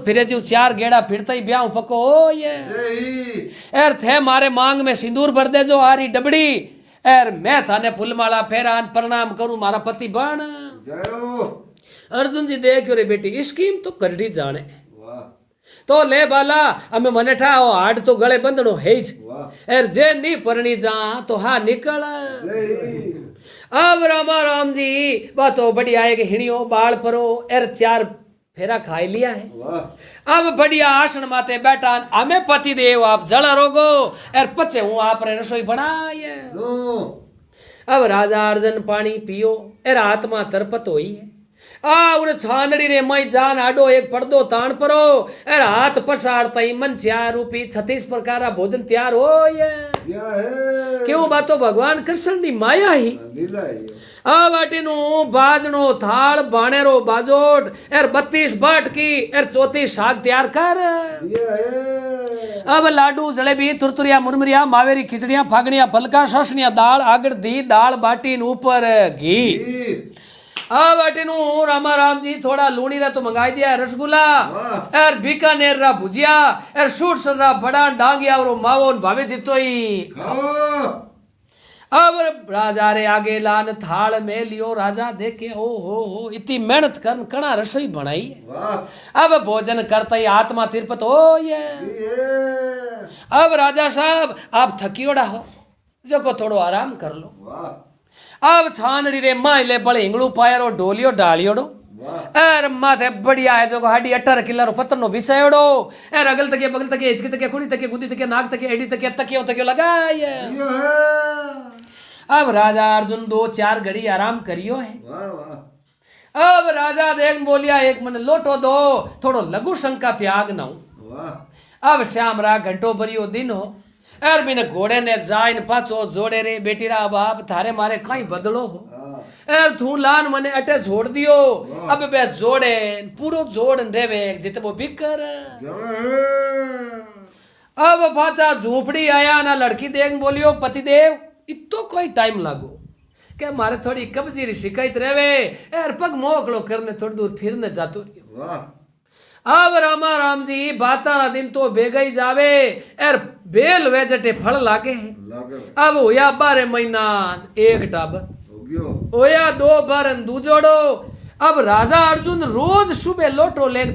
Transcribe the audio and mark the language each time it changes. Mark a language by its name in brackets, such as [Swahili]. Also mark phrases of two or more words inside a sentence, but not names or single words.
[Marwari] फिरे जी चार गेड़ा फिरता ही ब्याह पको ये एर थे मारे मांग में सिंदूर भर दे जो आरी डबड़ी एर मैं थाने फूलमाला फेरान प्रणाम करूं मारा पति बन अर्जुन जी देख रे बेटी स्कीम तो करडी जाने तो ले बाला हमें मने ठाओ हाड तो गले बंधनो है एर जे नी परणी जा तो हा निकल अब रामा राम जी बात तो बड़ी आएगी हिणियो बाल परो एर चार फेरा खाई लिया है अब बढ़िया आसन माते बैठा हमें पति देव आप जड़ा रोगो एर पचे हूँ आप रसोई बनाए अब राजा अर्जन पानी पियो एर आत्मा तरपत होई है उन छानड़ी रे मई जान आडो एक पर्दो तान परो एर हाथ पसारता ही मन चार रूपी 36 प्रकार भोजन तैयार हो ये क्यों बातो भगवान कृष्ण दी माया ही आ वाटीनु बाजनो थाल बाणेरो बाजोट एर 32 बाट की एर 34 शाक तैयार कर अब लाडू जलेबी तुरतुरिया मुरमुरिया मावेरी खिचड़िया फागड़िया फलका ससनिया दाल आगड़ दी दाल बाटी ऊपर घी अब अटेनु रामा राम जी थोड़ा लूणी रा तो मंगाई दिया रसगुल्ला एर बीकानेर रा भुजिया एर सूट सरा बड़ा डांगिया और मावो भावे जितो ही अब राजा रे आगे लान थाल में लियो राजा देखे ओ हो इतनी मेहनत कर कणा रसोई बनाई है अब भोजन करता ही आत्मा तिरपत हो ये अब राजा साहब आप थकियोड़ा हो जो को थोड़ो आराम कर लो अब छानड़ी रे माइले बड़े हिंगलू पायरो डोलियो डालियोड़ो एर माथे बढ़िया है जो हाडी 18 किलो पत्तनो बिसायोड़ो एर अगल तके बगल तके हिचकी तके खुणी तके गुदी तके नाक तके एडी तके तकियो लगाए अब राजा अर्जुन 2-4 घड़ी आराम करियो है अब राजा देख बोलिया एक मन लोटो दो थोड़ो लघु शंका त्याग ना अब श्याम रा घंटो भरियो दिन हो एर बिन घोड़े ने जाइन पाछो जोड़े रे बेटी रा बाप थारे मारे कहीं बदलो हो एर थू लान मने अटे छोड़ दियो अब बे जोड़े पूरो जोड़ रेवे जिते वो बिकर अब पाछा झूपड़ी आया ना लड़की देख बोलियो पति देव इतो कोई टाइम लागो के मारे थोड़ी कब्जी री शिकायत रेवे एर पग मोकलो करने थोड़ी दूर फिरने जातो अब रामा राम जी बाता दिन तो बेगई जावे एर बेल वेजटे फल लागे है अब होया 12 महीना एक टाबर होया 2 बारन दूजोड़ो अब राजा अर्जुन रोज सुबह लोटो लेन